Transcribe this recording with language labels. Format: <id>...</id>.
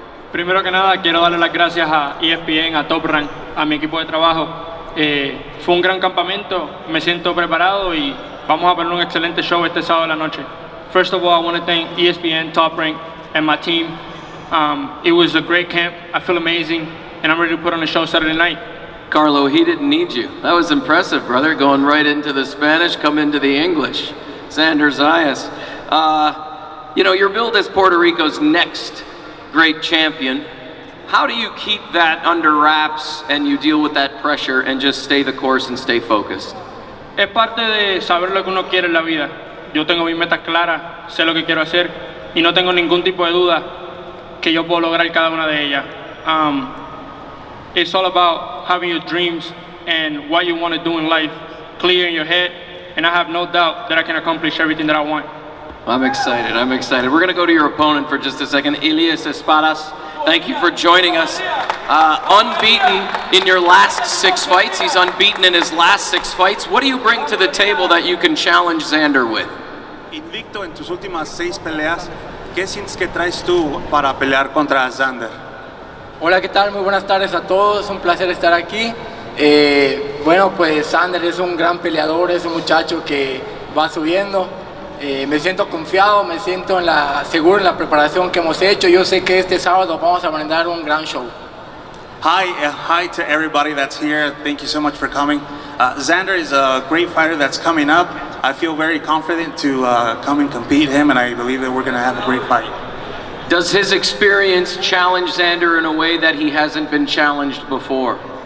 <es>Primero que nada, quiero darle las gracias a ESPN, a Top Rank, a mi equipo de trabajo. Fue un gran campamento, me siento preparado y vamos a poner un excelente show este sábado de la noche.</es> <en>First of all, I want to thank ESPN, Top Rank, and my team. It was a great camp. I feel amazing, and I'm ready to put on a show Saturday night. Carlo, he didn't need you. That was impressive, brother. Going right into the Spanish, come into the English. Xander Zayas. You know, you're billed as Puerto Rico's next great champion. How do you keep that under wraps and you deal with that pressure and just stay the course and stay focused?</en> <es>Es parte de saber lo que uno quiere en la vida. Yo tengo mis metas claras, sé lo que quiero hacer y no tengo ningún tipo de duda que yo puedo lograr cada una de ellas.</es> <en>It's all about having your dreams and what you want to do in life clear in your head, and I have no doubt that I can accomplish everything that I want. I'm excited, I'm excited. We're gonna go to your opponent for just a second. Elias Espadas, thank you for joining us. Unbeaten in your last 6 fights. He's unbeaten in his last 6 fights. What do you bring to the table that you can challenge Xander with?</en> <es>Invicto en tus últimas 6 peleas, ¿qué sientes que traes tú para pelear contra Xander? Hola, ¿qué tal? Muy buenas tardes a todos, es un placer estar aquí. Bueno, pues Xander es un gran peleador, es un muchacho que va subiendo. Me siento confiado, me siento seguro en la preparación que hemos hecho. Yo sé que este sábado vamos a brindar un gran show.</es> <en>Hi to everybody that's here. Thank you so much for coming. Xander is a great fighter that's coming up. I feel very confident to come and compete him, and I believe that we're going to have a great fight. Does his experience challenge Xander in a way that he hasn't been challenged before?</en>